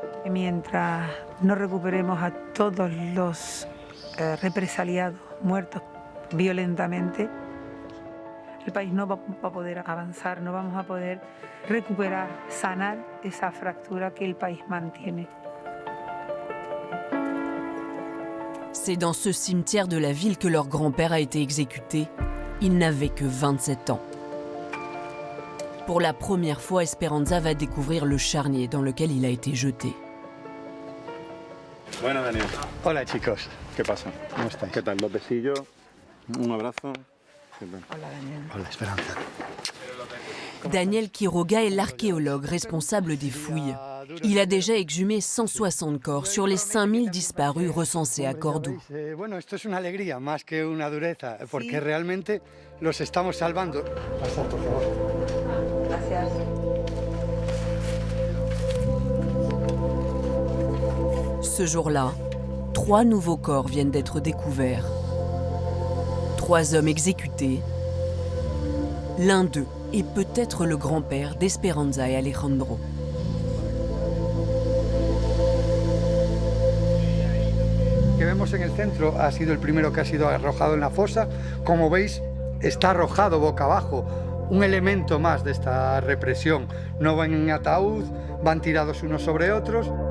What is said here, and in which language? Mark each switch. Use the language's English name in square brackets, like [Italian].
[Spanish] Mientras no recuperemos a todos los represaliados, muertos violentamente, el país no va a poder avanzar, no vamos a poder recuperar, sanar esa fractura que el país mantiene. [French] C'est dans ce cimetière de la ville que leur grand-père a été exécuté. Il n'avait que 27 ans. Pour la première fois, Esperanza va découvrir le charnier dans lequel il a été jeté. [Spanish] Bueno, Daniel. Hola, chicos. ¿Qué pasa? ¿Cómo estáis? ¿Qué tal? Los besillos, un abrazo. Hola, Daniel. Hola, Esperanza. [French] Daniel Quiroga est l'archéologue responsable des fouilles. Il a déjà exhumé 160 corps sur les 5000 disparus recensés à Cordoue. [Spanish] Bueno, esto es una alegría más que una dureza, porque realmente los estamos salvando. Pasad, por favor. Gracias. [French] Ce jour-là, 3 nouveaux corps viennent d'être découverts. 3 hommes exécutés. L'un d'eux est peut-être le grand-père d'Esperanza et Alejandro. [Spanish] Que vemos en el centro ha sido el primero que ha sido arrojado en la fosa. Como veis, está arrojado boca abajo. Un elemento más de esta represión. No van en ataúd, van tirados unos sobre otros.